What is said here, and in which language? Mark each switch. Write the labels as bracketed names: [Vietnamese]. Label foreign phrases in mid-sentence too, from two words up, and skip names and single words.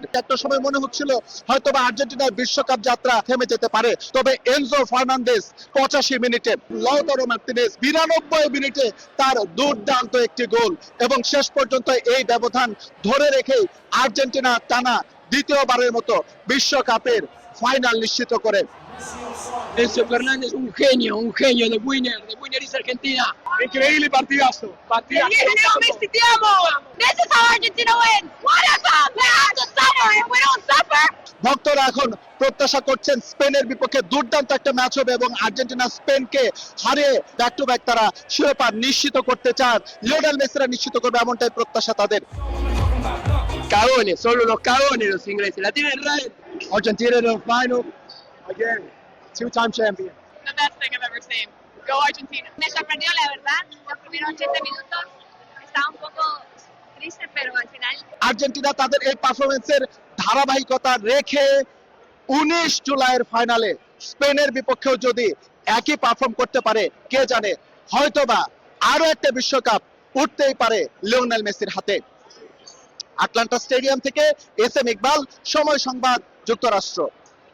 [Bangla] একটা সময় মনে হচ্ছিল হয়তোবা আর্জেন্টিনার বিশ্বকাপ যাত্রা থেমে যেতে পারে। তবে এনজো ফার্নান্দেজ 85 মিনিটে, লাউতারো মার্টিনেজ 92 মিনিটে তার দুর্দান্ত একটি গোল, এবং শেষ পর্যন্ত এই ব্যবধান ধরে রেখেই আর্জেন্টিনা টানা দ্বিতীয়বারের মতো বিশ্বকাপের ফাইনাল নিশ্চিত করে। [Spanish] Enzo Fernández, un genio de [English] Winner is Argentina. [Spanish] Increíble partidazo. Leo Messi, te amo. [English] This is how Argentina wins. What a time. We have to suffer and we don't suffer. [Bangla] ভক্তরা এখন প্রত্যাশা করছেন স্পেনের বিপক্ষে দুর্দান্ত একটা ম্যাচ হবে এবং আর্জেন্টিনা স্পেনকে হারিয়ে [English] back to back [Bangla] তারা শিরোপা নিশ্চিত করতে চান। লিওনেল মেসিরা নিশ্চিত করবে এমনটাই প্রত্যাশা তাদের। [Spanish] Cagones, solo los cagones los ingleses. La tienen red. [English] Argentina in the final again, 2-time champion. The best thing I've ever seen. Go Argentina. [Spanish] Me sorprendió, la verdad. Los primeros 80 minutos estaba un poco triste, pero al final. [Bangla] আর্জেন্টিনা তাদের এই পারফরমেন্সের ধারাবাহিকতা রেখে 19 জুলাইয়ের ফাইনালে স্পেনের বিপক্ষেও যদি একই পারফর্ম করতে পারে, কে জানে হয়তোবা আরো একটা বিশ্বকাপ উঠতেই পারে লিওনেল মেসির হাতে। আটলান্টা স্টেডিয়াম থেকে এস এম ইকবাল, সময় সংবাদ, যুক্তরাষ্ট্র।